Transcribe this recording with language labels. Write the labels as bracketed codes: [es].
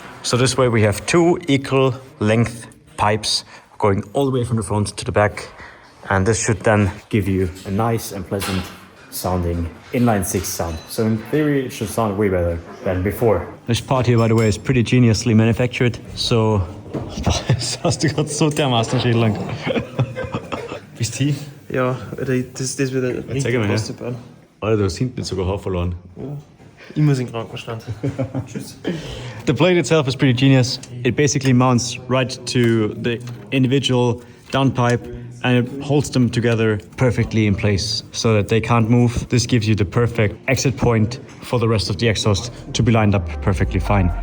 [en] So this way we have two equal length pipes going all the way from the front to the back, and this should then give you a nice and pleasant sounding inline six sound. So in theory it should sound way better than before. This part here, by the way, is pretty geniusly manufactured. [de] So das hast du gerade so dermaßen schön lang. Bist du? Ja, das wird richtig zeig mal her. kostbar. Alter, du hast hinten sogar Haar verloren. Ich muss in den Krankenstand. Tschüss. [en] The plate itself is pretty genius. It basically mounts right to the individual downpipe and it holds them together perfectly in place so that they can't move. This gives you the perfect exit point for the rest of the exhaust to be lined up perfectly fine.